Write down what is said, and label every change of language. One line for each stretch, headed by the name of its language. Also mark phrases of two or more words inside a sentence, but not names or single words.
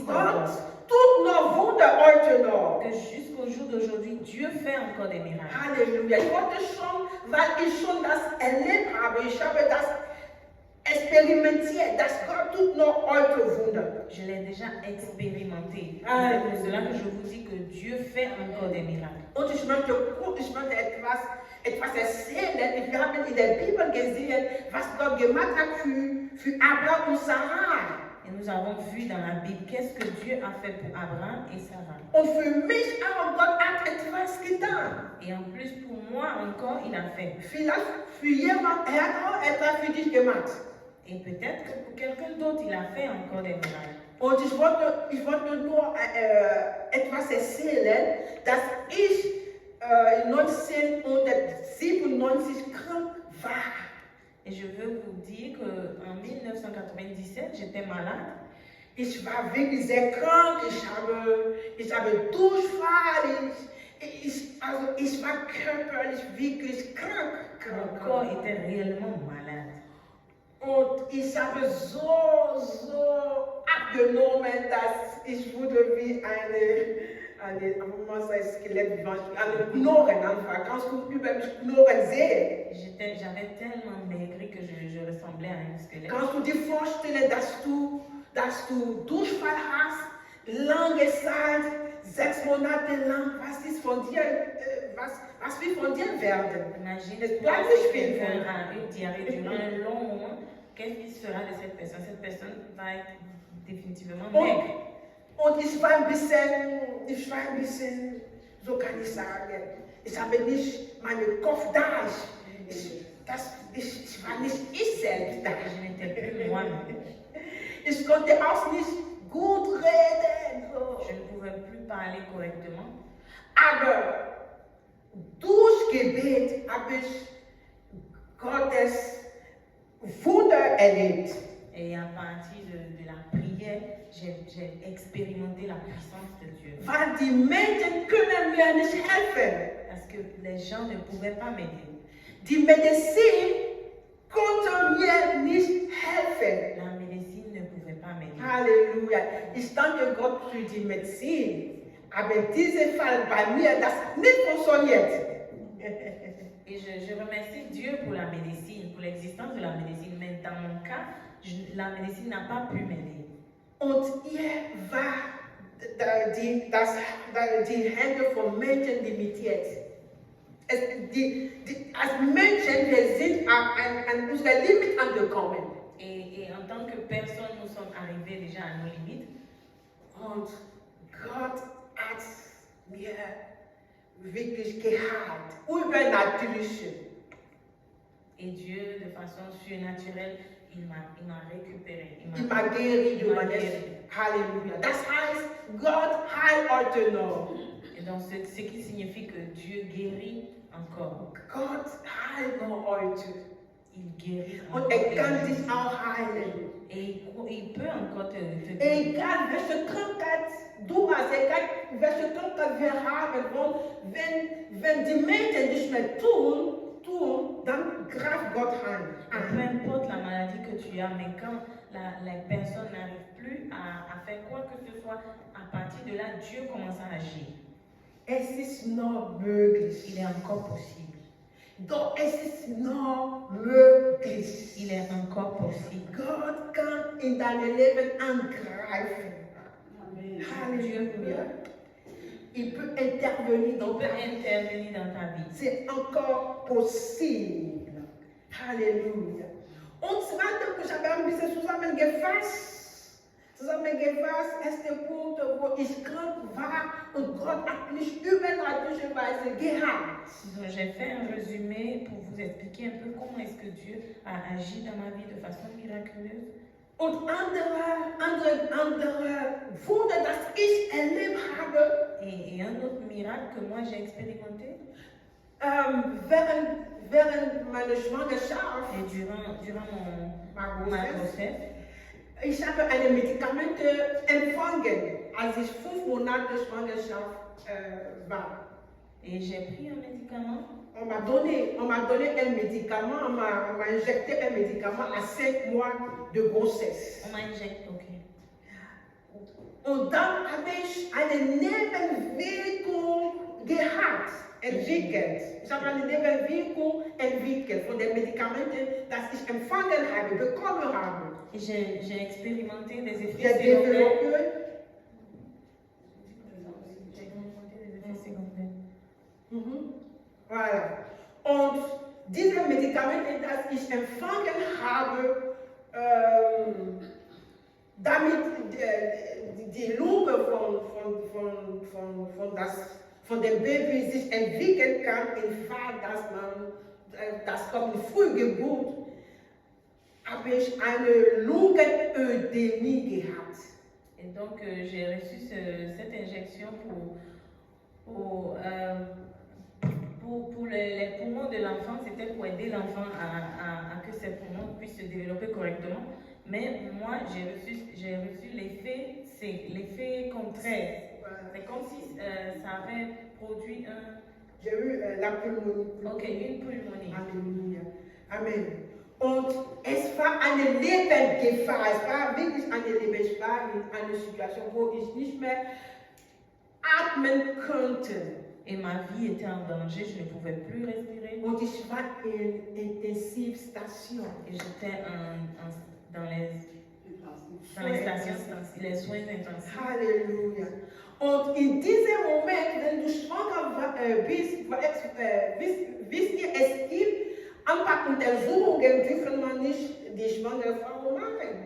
German: Gott
French: encore.
German: tut noch Wunder heute noch.
French: Que jusqu'au jour d'aujourd'hui, Dieu fait encore des miracles.
German: Halleluja. Ich wollte schon, weil ich schon das erlebt habe, ich habe das experimentiert, dass Gott tut noch heute Wunder. Je l'ai déjà expérimenté. Ah.
French: C'est pour cela que je vous dis que Dieu fait encore des miracles.
German: Und ich möchte etwas erzählen. Wir haben in der Bibel gesehen, was Gott gemacht hat für Abraham und Sarah.
French: Et nous avons vu dans la Bible qu'est-ce que Dieu a fait pour Abraham et Sarah.
German: Und für mich auch, Gott hat etwas getan.
French: Et en plus pour moi encore, il a fait.
German: Vielleicht für jemand, hat auch etwas für dich gemacht.
French: Et peut-être que pour quelqu'un d'autre, il a fait encore des miracles.
German: Und ich wollte nur etwas erzählen, dass ich 1997 krank war.
French: Et je veux vous dire qu'en 1997, j'étais malade.
German: Ich war wirklich sehr krank, ich habe Durchfall, ich war körperlich wirklich krank.
French: Mon corps était réellement malade.
German: Und ich habe so abgenommen, dass ich wurde wie eine Knochen anfangen. Kannst du über mich Knochen sehen?
French: J'avais tellement maigri que je ressemblais à un squelette.
German: Kannst du dir vorstellen, dass du Durchfall hast, lange Zeit, 6 Monate lang, was wird von dir werden?
French: Imagine
German: Es bleibt nicht viel von
French: quelqu'un a une diarrhée durant un long moment. Qu'est-ce qui sera de cette personne? Cette personne va être définitivement maigre.
German: Und ich war ein bisschen, so kann ich sagen, ich habe nicht meinen Kopf da. Ich war nicht ich selbst da.
French: Je n'étais plus moi-même.
German: Ich konnte auch nicht gut reden. So.
French: Je ne pouvais plus parler correctement.
German: Aber durch Gebet habe ich Gottes Wunder erlebt.
French: Et à partir de la prière, j'ai expérimenté la puissance de Dieu.
German: Weil die Menschen können mir nicht helfen.
French: Parce que les gens ne pouvaient pas m'aider.
German: Die Medizin konnte mir nicht helfen.
French: La médecine ne pouvait pas m'aider.
German: Halleluja. Ich danke Gott für die Medizin. Aber in diesem Fall bei mir, das nicht funktioniert.
French: Et je remercie Dieu pour la médecine, pour l'existence de la médecine. Mais dans mon cas, la médecine n'a pas pu m'aider.
German: Und ihr war die Hände von Menschen limitiert. Als Menschen, wir sind an unser Limit angekommen.
French: Et en tant que personne, nous sommes arrivés déjà à nos limites.
German: Und Gott hat mir wirklich geheilt, übernatürlich.
French: Et Dieu, de façon surnaturelle, il m'a récupéré. Il m'a guéri de il m'a manière. guéri.
German: Halleluja. Das heißt, Gott heilt heute noch.
French: Et donc, ce qui signifie que Dieu guérit encore.
German: Gott heilt noch heute.
French: Il guérit
German: Und
French: encore.
German: kann dich auch heilen.
French: Et il peut encore te guérir.
German: Egal welche Krankheit du hast, egal welche Krankheit wir haben, und wenn die Menschen nicht mehr tun, dann greift Gott ein.
French: Peu importe la maladie que tu as, mais quand les personnes n'arrivent plus à faire quoi que ce soit, à partir de là, Dieu commence à agir.
German: Es ist noch möglich.
French: Il est encore possible.
German: Doch es ist noch möglich.
French: Il est encore possible.
German: Gott kann in dein Leben angreifen.
French: Halleluja. Il peut intervenir Il dans peut ta vie. intervenir dans ta vie. C'est encore possible.
German: Halleluja. Und zweitens, ich habe ein bisschen zusammengefasst, erster Punkt, wo ich krank war und Gott hat mich übernatürliche Weise geheilt.
French: Donc, j'ai fait un résumé pour vous expliquer un peu comment est-ce que Dieu a agi dans ma vie de façon miraculeuse.
German: Und andere Wunder, das ich erlebt habe,
French: Et un autre miracle que moi j'ai expérimenté,
German: während meiner Schwangerschaft,
French: et durant ma ma grossesse,
German: ich habe eine Medikamente empfangen als ich 5 Monate Schwangerschaft war.
French: Et j'ai pris un médicament. On m'a donné un médicament, on m'a injecté un médicament à 5 mois de grossesse. On m'a injecté, ok.
German: Und dann habe ich eine Nebenwirkung gehabt, entwickelt. Ich habe eine Nebenwirkung entwickelt von den Medikamenten, das ich empfangen habe, bekommen habe.
French: Et j'ai expérimenté des effets J'ai secondaires. développé. J'ai expérimenté des effets secondaires. Voilà.
German: Und diese Medikamente, das ich empfangen habe, damit die Lunge von dem Baby sich entwickeln kann, im Fall, dass das kommt in Frühgeburt, habe ich eine Lungenödemie gehabt.
French: Et donc, j'ai reçu cette injection pour les poumons de l'enfant. C'était pour aider l'enfant à que ses poumons puissent se développer correctement. Mais moi, j'ai reçu l'effet contraire. C'est comme si ça avait produit un... J'ai eu la pneumonie. Ok, une pneumonie.
German: Halleluja. Amen. Und es war eine Lebensgefahr, es war wirklich eine Lebensgefahr, eine Situation, wo ich nicht mehr atmen konnte.
French: Et ma vie était en danger, je ne pouvais plus respirer.
German: Und ich war in Intensivstation.
French: Et j'étais dans les stations, les soins intensifs.
German: Halleluja. Und in diesem Moment, wenn du schwanger bist, wisst ihr, es gibt ein paar Untersuchungen, dürfen man nicht die schwangere Frau machen.